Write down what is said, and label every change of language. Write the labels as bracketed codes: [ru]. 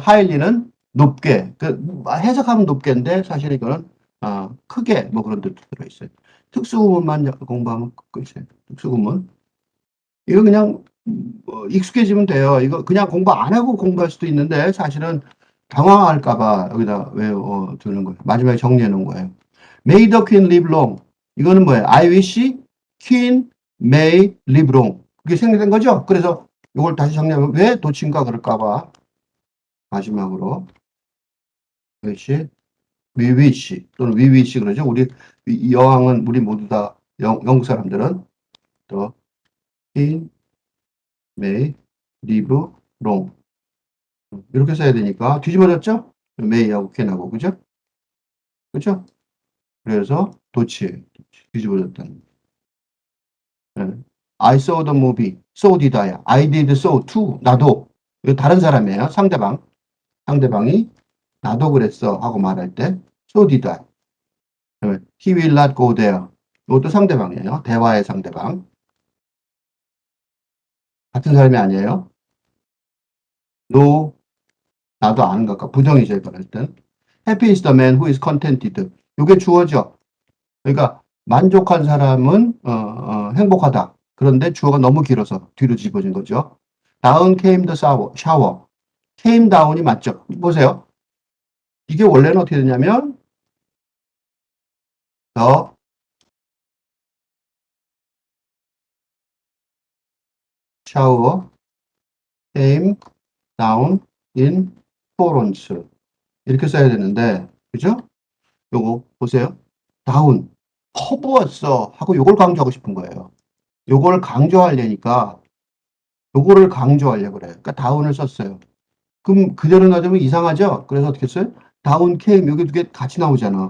[ko] highly는 높게 해석하면 높게인데 사실 이거는 크게 뭐 그런 뜻도 들어있어요. 특수구문만 공부하면 끝이에요. 특수구문 이거 그냥 익숙해지면 돼요. 이거 그냥 공부 안 하고 공부할 수도 있는데 사실은 당황할까봐 여기다 외워 두는 거예요. 마지막에 정리해 놓은 거예요. [en] May the queen live long. [ko] 이거는 뭐예요? [en] I wish queen may live long. [ko] 그게 생략된 거죠? 그래서 이걸 다시 정리하면 왜 도친가 그럴까봐 마지막으로 wish, we wish 또는 we wish 그러죠. 우리 이 여왕은 우리 모두 다 영국 사람들은 또 [en] queen may live long. [ko] 이렇게 써야 되니까 뒤집어졌죠? may하고 can하고 그죠? 그죠? 그래서 도치 뒤집어졌다는 네. [en] I saw the movie. So did I. I did so too. [ko] 나도. 이거 다른 사람이에요. 상대방이 나도 그랬어 하고 말할 때 [en] so did I. He will not go there. [ko] 이것도 상대방이에요. 대화의 상대방. 같은 사람이 아니에요. No. 나도 아는 것과 부정이죠. 이거 할 땐. [en] Happy is the man who is contented. [ko] 이게 주어죠. 그러니까 만족한 사람은 행복하다. 그런데 주어가 너무 길어서 뒤로 집어진 거죠. [en] Down came the shower. [ko] came down이 맞죠? 보세요. 이게 원래는 어떻게 되냐면 [en] the shower came down in torrents. [ko] 이렇게 써야 되는데 그죠? 요거 보세요. down 퍼부었어 하고 요걸 강조하고 싶은 거예요. 요걸 강조하려니까 요거를 강조하려고 그래요. 그러니까 down을 썼어요. 그럼 그대로 놔두면 이상하죠? 그래서 어떻게 했어요? 다운 came 여기 두 개 같이 나오잖아.